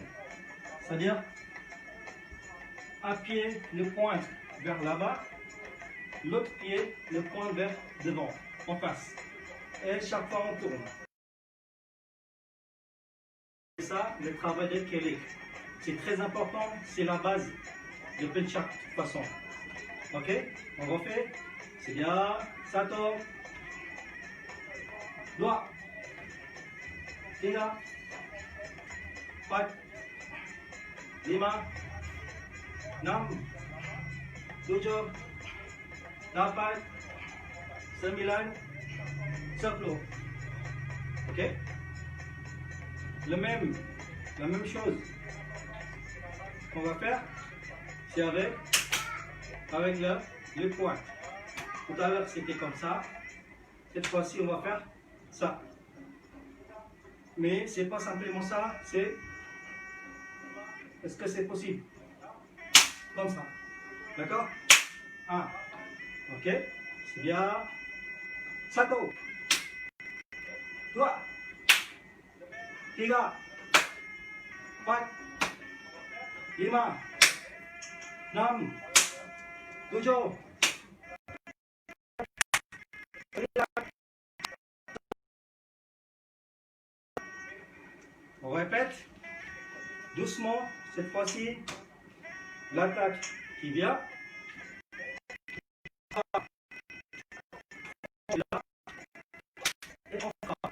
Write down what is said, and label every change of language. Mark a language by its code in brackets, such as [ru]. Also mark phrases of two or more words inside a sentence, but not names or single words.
[fr] C'est-à-dire un pied le pointe vers là-bas, l'autre pied le pointe vers devant, en face. Et chaque fois on tourne. C'est ça le travail de kelek. C'est très important, c'est la base de Pencak de toute façon. Ok? On refait. C'est bien. [id] Satu. Dua. Tiga. Empat. Lima. Enam. Tujuh. Delapan. Sembilan. 10. [fr] Ok? La même chose qu'on va faire, c'est avec le poing. Tout à l'heure c'était comme ça. Cette fois-ci on va faire ça. Mais c'est pas simplement ça, c'est est-ce que c'est possible? Comme ça. D'accord? Ok? C'est bien. [id] Satu. Dua. Tiga. Empat. Lima. Enam. Tujuh. [fr] On répète. Doucement. Cette fois-ci. L'attaque qui vient. Et on frappe.